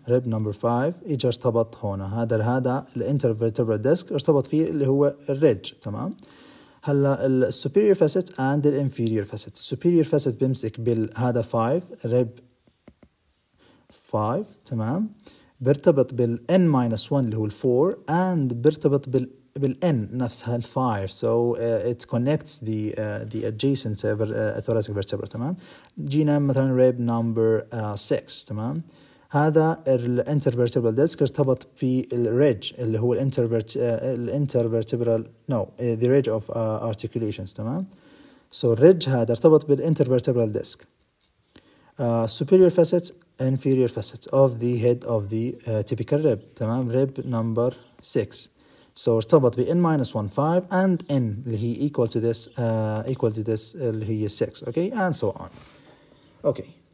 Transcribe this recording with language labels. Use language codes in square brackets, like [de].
[ar] rib number 5 اجى ارتبط هنا هذا الانترفيرتبرال ديسك ارتبط فيه اللي هو الريدج تمام. هلا السوبيريور فاسيت and الانفيريور فاسيت. السوبيريور فاسيت بيمسك بالهذا 5 rib 5 تمام، بيرتبط N-1 اللي هو 4 and بيرتبط N نفسها 5 [en] so it connects the adjacent thoracic vertebra [ar] تمام. جينا مثلا rib number 6 تمام، هذا الانترفيرتبرال ديسك ارتبط في الريدج اللي هو الانترفيرتبرال [en] the ridge of articulations [ar] تمام. so الريدج هذا ارتبط بالانترفيرتبرال ديسك. [en] superior facet inferior facet of the head of the typical rib تمام، rib number 6 so ارتبط ب N-1 5 and N [ar] اللي هي [en] equal to this اللي هي 6 okay and so on okay.